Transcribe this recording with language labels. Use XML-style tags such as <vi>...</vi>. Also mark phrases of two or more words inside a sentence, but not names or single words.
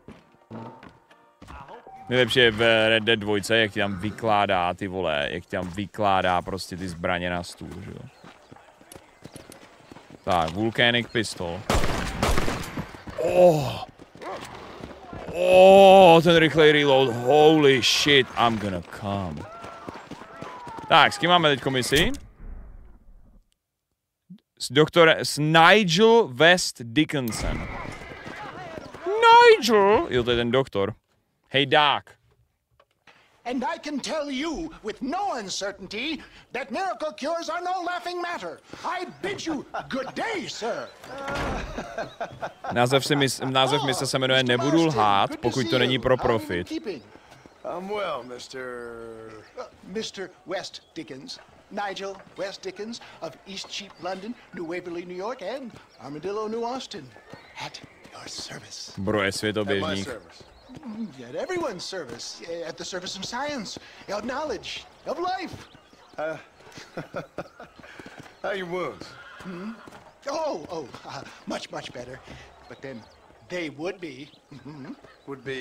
<cs>Nejlepší je v Red Dead 2, jak ti tam vykládá ty vole, jak ti tam vykládá prostě ty zbraně na stůl, že jo. Tak, Volcanic pistol. Ten rychlej reload,</cs> <en>holy shit, I'm gonna come.</en> <cs>Tak, s kým máme teď komisi? S Nigel West Dickinson. Nigel? Jo, to je ten doktor.</cs> <en>Hey, Doc. And I can tell you with no uncertainty that miracle cures are no laughing matter. I bid you good day, sir.</en> <cs>Název mise se jmenuje Nebudu lhát, pokud to není pro profit.</cs> <en>I'm well, Mr. West Dickens. Nigel West Dickens of Eastcheap, London, New Waverly, New York, and Armadillo, New Austin. At your service.</en> <cs>Bro, je světoběžník.</cs> <en>At everyone's service, at the service of science, of knowledge, of life. How are your wounds? Much better. But then they would be. Would be.</en>